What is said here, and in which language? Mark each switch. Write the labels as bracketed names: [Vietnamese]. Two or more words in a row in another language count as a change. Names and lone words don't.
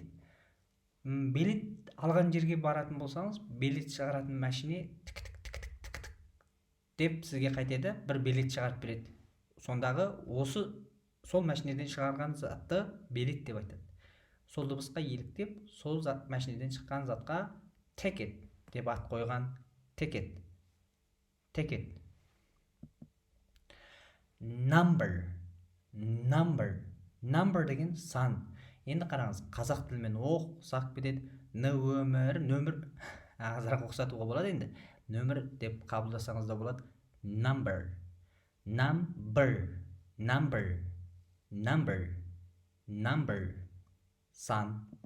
[Kazakh] Билет алған жерге баратын болсаңыз, билет шығаратын машине тік деп сізге қайтеді, бір билет шығарып береді. Сондағы сол машинеден шығарған затты билет деп айтады. Сол дыбысқа еліктеп, сол машинеден шыққан затқа ticket деп ат қойған. Ticket. Ticket. Number деген сан. Енді қараңыз, қазақ тілімен ұқсап кетеді. Нөмір азырақ ұқсатуға болады енді. Нөмір деп қабылдасаңыз да болады. Number. Сан.